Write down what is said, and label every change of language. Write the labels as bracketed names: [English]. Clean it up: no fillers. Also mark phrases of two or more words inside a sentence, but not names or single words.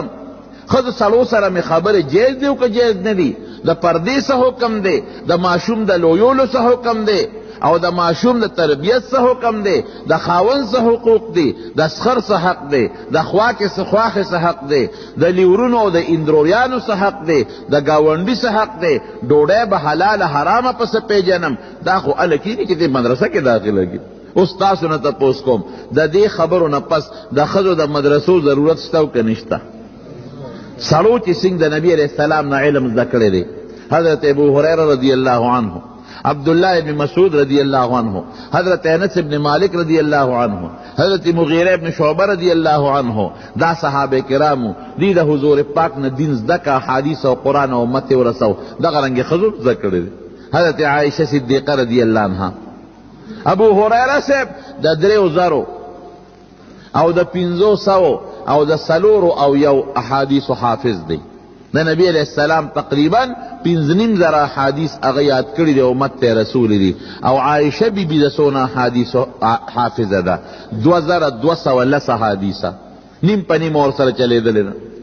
[Pashto] ښځو سړو سره مې خبرې جایز دی او که جایز نه دي، د پردې څه حکم دی، د ماشوم د لویولو څه حکم دی، او د ماشوم د تربیت څه حکم دی، د خاوند څه حقوق دی، د سخر څه حق دی، د خواښې څه حق دی، د لیورونو او د اندروریانو څه حق دی، د ګاونډي څه حق دی، ډوډۍ به حلاله حرامه پسې پیژنم. دا خو هله کېږي چې دې مدرسه کې داخله کړي. اوس تاسو نه تپوس کوم، د دې خبرو نه پس د ښځو د مدرسو ضرورت شته او که نشته؟ سړو چې څنګه د نبي [Arabic] علیہ السلام [Pashto] نه علم زده کړی دی، حضرت ابو هریره [Arabic] رضی اللہ عنہ، [Pashto] عبداللہ ابن مسعود [Arabic] رضی اللہ عنہ، [Pashto] حضرت انس ابن مالک [Arabic] رضی اللہ عنہ، [Pashto] حضرت مغیرہ ابن شعبہ [Arabic] رضی اللہ عنہ، [Pashto] دا صحابہ کرامو دی د حضور پاک نه دین زده کا، حدیث او قرآن او امت ورسو. دغه رنګې ښځو زده کړی دی. حضرت عائشہ صدیقہ [Arabic] رضی اللہ عنہ، [Pashto] ابو هریره صاحب د 3000 او د 500 او د 401 احادیث حافظ دی. د نبی [Arabic] علیہ السلام [Pashto] تقریبا 5,500 احادیث هغه یاد کړي دي، امت ته رسول دي. او عائشہ بی بی د څونه احادیث حافظه ده، 2210 احادیثه، نیم په نیم ورسره چلېدلې ده.